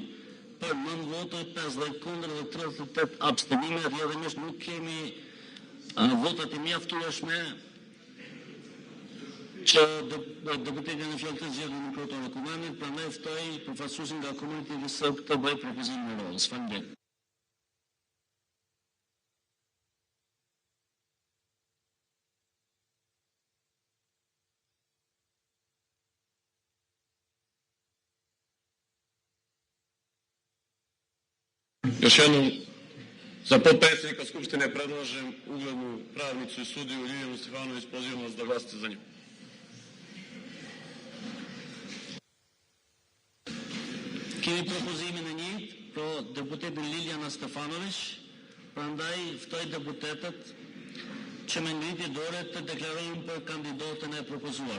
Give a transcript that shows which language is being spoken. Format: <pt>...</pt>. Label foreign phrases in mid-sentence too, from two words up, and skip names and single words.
<sq>Për 9 vota, 50 kundër dhe 38 abstenime, rrjedhimisht nuk kemi votat e mjaftueshme që deputetin e fjalë të zgjedhur në kryetar e Kuvendit, prandaj ftoj përfaqësuesin nga komuniteti sërb të bëjë propozimin e rolës. Faleminderit.</sq> <sr>Još jednom za potpredsjednika Skupštine predlažem uglednu pravnicu i sudiju Ljiljanu Stefanović, pozivam vas da glasate za nju.</sr> <sq>Kemi propozimin e njëjtë për deputetin Ljiljana Stefanović, prandaj ftoj deputetët që me ngritje dore të deklarojnë për kandidatën e propozuar.</sq>